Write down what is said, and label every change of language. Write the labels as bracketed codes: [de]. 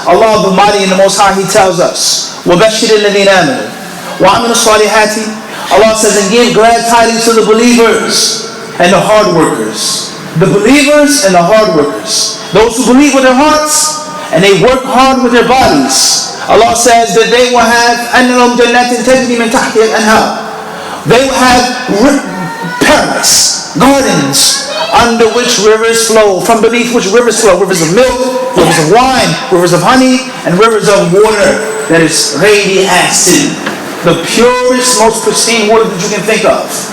[en] Allah the Mighty and the Most High, He tells us, [ar] وَبَشِّرِ الَّذِينَ آمَنُوا وَعَمِلُوا الصَّالِحَاتِ. [en] Allah says, and give glad tidings to the believers and the hard workers. The believers and the hard workers. Those who believe with their hearts and they work hard with their bodies. Allah says that they will have [ar] أَنَّ لَهُمْ جَنَّاتٍ تَجْرِي مِنْ تَحْتِهَا الْأَنْهَارُ. [en] They will have paradise, gardens, under which rivers flow, from beneath which rivers flow, rivers of milk, rivers of wine, rivers of honey, and rivers of water that is ready acid, the purest, most pristine water that you can think of.